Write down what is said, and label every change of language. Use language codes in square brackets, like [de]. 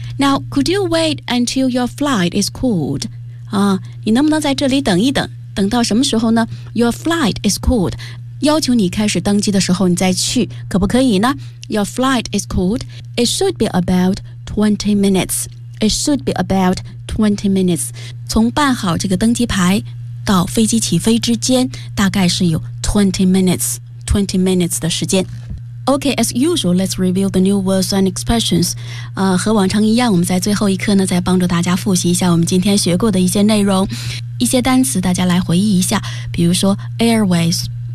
[en] Now, could you wait until your flight is cooled? [zh] 啊，你能不能在这里等一等？等到什么时候呢 ？ [en] Your flight is cooled. [zh] 要求你开始登机的时候你再去，可不可以呢 ？ [en] Your flight is cooled. It should be about 20 minutes. It should be about 20 minutes. [zh] 从办好这个登机牌到飞机起飞之间，大概是有20 minutes 的时间。 [en] Okay, as usual, let's review the new words and expressions. [zh] 和往常一样，我们在最后一课呢，再帮助大家复习一下我们今天学过的一些内容，一些单词大家来回忆一下，比如说 airways。